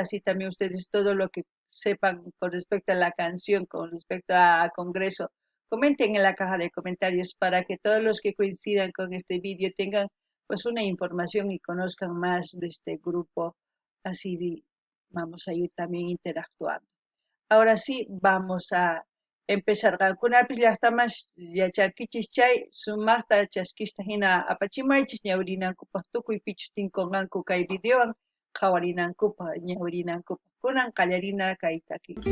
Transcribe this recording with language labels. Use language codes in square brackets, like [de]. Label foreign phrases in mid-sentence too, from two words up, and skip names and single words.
[es] Así también ustedes todo lo que sepan con respecto a la canción, con respecto a Congreso, comenten en la caja de comentarios para que todos los que coincidan con este vídeo tengan pues una información y conozcan más de este grupo. Así vamos a ir también interactuando. Ahora sí, vamos a empezar. [qu] Kunapis llaqtamas yacharkichis chay sumaqta chaskista hina apachimaychis ñawrinankupaq tukuy pichutinkunqanku kay videowan qhawarinankupaq ñawrinankupaq kunan qallarina kay taki.